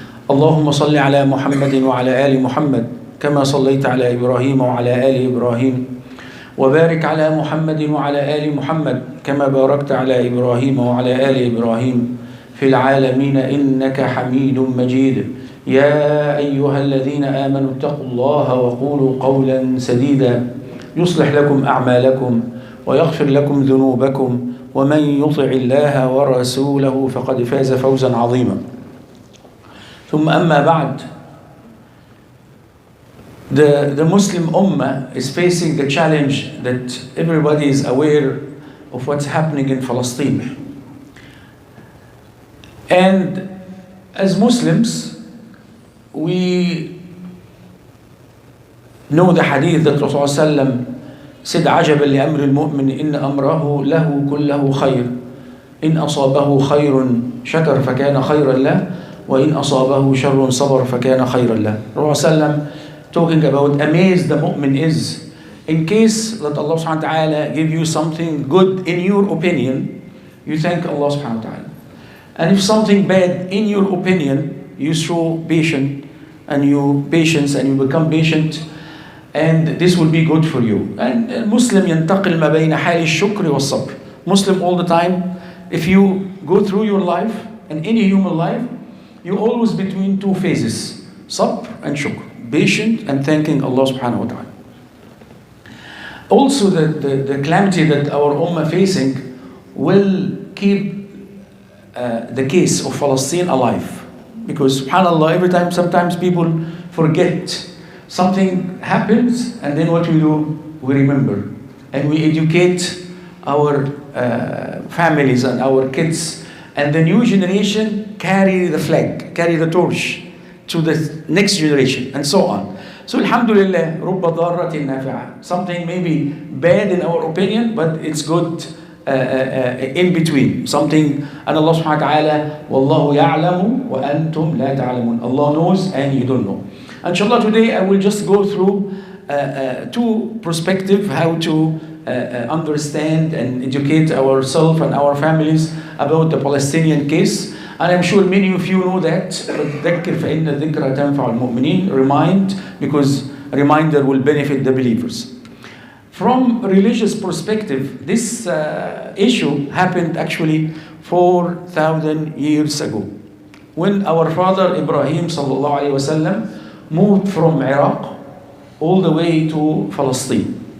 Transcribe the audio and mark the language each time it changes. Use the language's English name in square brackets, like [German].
[Arabic] اللهم صل على محمد وعلى آل محمد كما صليت على إبراهيم وعلى آل إبراهيم وبارك على محمد وعلى آل محمد كما باركت على إبراهيم وعلى آل إبراهيم في العالمين إنك حميد مجيد. يا أيها الذين آمنوا اتقوا الله وقولوا قولا سديدا يصلح لكم أعمالكم ويغفر لكم ذنوبكم ومن يطع الله ورسوله فقد فاز فوزا عظيما. ثم أما بعد, [English] the Muslim Ummah is facing the challenge that everybody is aware of what's happening in Falastin. And as Muslims, we know the hadith that Rasulullah said, [Arabic] عجبا لأمر المؤمن إن أمره له كله خير إن أصابه خير شكر فكان خيرا له وإن أصابه شر صبر فكان خيرا له. [English] Rasulullah talking about amazed the mu'min is in case that Allah subhanahu wa ta'ala give you something good in your opinion, you thank Allah subhanahu wa ta'ala. And if something bad in your opinion, you show patience and you become patient, and this will be good for you. And Muslim [Arabic] ينتقل ما بين حال الشكر والصبر. [English] Muslim all the time, if you go through your life and any human life, you always between two phases, sabr and shukr, patient and thanking Allah subhanahu wa ta'ala. Also, the calamity that our ummah facing will keep the case of Falastin alive. Because subhanAllah, every time, sometimes people forget. Something happens, and then what we do, we remember. And we educate our families and our kids. And the new generation carry the flag, carry the torch to the next generation, and so on. So alhamdulillah, [Arabic] رُبَّ ضَارَّةٍ نَافِعَةٍ. [English] Something may be bad in our opinion, but it's good in between. Something, and Allah subhanahu wa ta'ala, [Arabic] وَاللَّهُ يَعْلَمُ وَأَنْتُمْ لَا تَعْلَمُونَ. [English] Allah knows and you don't know. Inshallah, today I will just go through two perspectives, how to understand and educate ourselves and our families about the Palestinian case. And I'm sure many of you know that. [Arabic] ذكر فإن الذكرى تنفع المؤمنين. [English] Remind, because a reminder will benefit the believers. From religious perspective, this issue happened actually 4,000 years ago, when our father Ibrahim sallallahu alaihi wasallam moved from Iraq all the way to Falastin.